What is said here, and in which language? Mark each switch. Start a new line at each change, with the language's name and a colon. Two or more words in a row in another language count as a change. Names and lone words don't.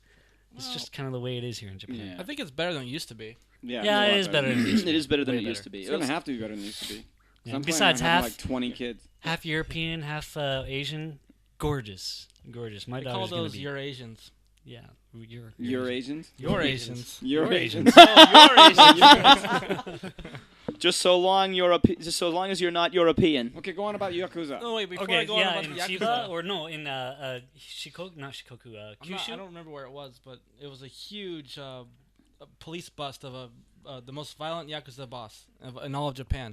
English: It's just kind of the way it is here in Japan. Yeah. I think it's better than it used to be. Yeah, Yeah, a it lot is better than it used to It be. is better than Way it used to be. It's going to have to be better than it used to be. 'Cause Yeah. I'm planning Besides on having, half- like 20 kids. Half European, half Asian. Gorgeous. My We call daughter's going those to be. Eurasians. Yeah, you're Eurasians? Eurasians. Eurasians. Oh, Eurasians. Just so long as you're not European. Okay, go on about Yakuza. No, wait, before Okay, I go on yeah, about in the Chiba Yakuza, or no, in Shikoku, not Shikoku, Kyushu. I don't remember where it was, but it was a huge police bust of the most violent Yakuza boss in all of Japan.